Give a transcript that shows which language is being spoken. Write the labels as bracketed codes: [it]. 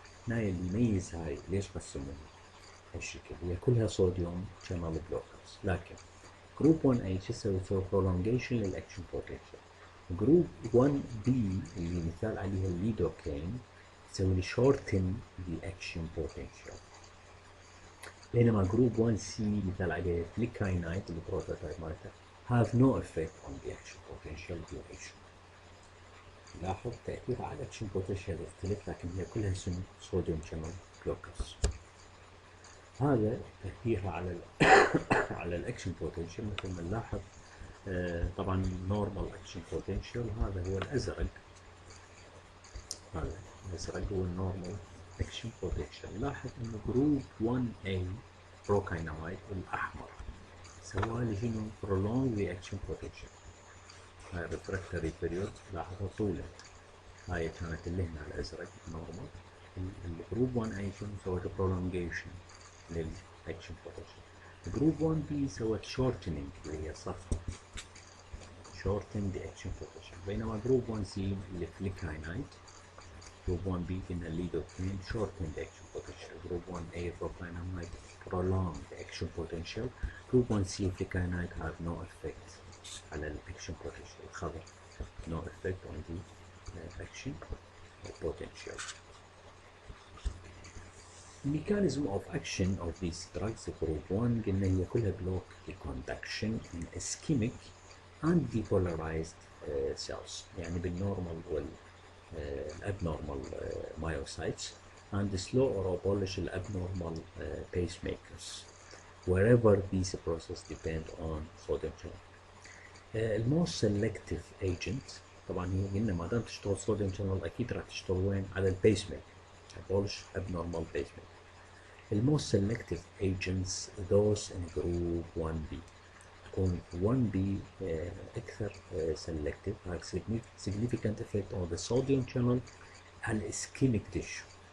[ar] هاي اللي يميز هاي ليش قسموها هالشكل، هي كلها صوديوم [en] channel blockers. [ar] لكن جروب 1 A شو يسوي؟ يسوي prolongation للاكشن بوتنشال. جروب 1 B اللي مثال عليها الليدوكين يسوي لي [en] shorten the action potential. [ar] بينما جروب 1 C مثال عليها فليكاينايت البروتوتايب مالته [en] have no effect on the action potential duration. [ar] لاحظ تأثيرها على الاكشن بوتنشال يختلف، لكن هي كلها صوديوم channel blockers. هذا تأثيرها على على الاكشن بوتنشال مثل ما نلاحظ. طبعا نورمال اكشن بوتنشال هذا هو الازرق، هذا الازرق هو النورمال اكشن بوتنشال. لاحظ انه جروب 1A بروكاينامايد الاحمر سوى لي شنو؟ [en] prolong the action potential. [ar] هاي الريفراكتوري بيريود لاحظها طولت، هاي كانت اللي هنا الازرق نورمال. الجروب 1A شنو سوت؟ prolongation للاكشن بوتنشال. جروب 1 بي سوت شورتنينج اللي هي صفرة، شورتن ذا اكشن بوتنشال. بينما جروب 1 سي اللي فليكاينايت، جروب 1 بي كنا الليدوكين شورتن ذا اكشن بوتنشال. جروب 1 اي بروكاينامايد [en] prolong the action potential. Group 1C flecainide have no effect [ar] على الاكشن [en] potential. [ar] الخضر [en] no effect on the action potential. mechanism of action of these drugs group 1 [ar] قلنا هي كلها [en] block the conduction in ischemic and depolarized cells، [ar] يعني بالنورمال والابنورمال [en] myocytes and slow or abolish الابنورمال pacemakers wherever these processes depend on sodium channel. [ar] الموست selective agent طبعا هي قلنا ما دام تشتغل sodium channel اكيد راح تشتغل وين؟ على البيس ميكر، [en] abolish abnormal pacemaker. The most selective agents those in group 1B. [ar] تكون 1B أكثر selective [en] have significant effect on the sodium channel and ischemic tissue.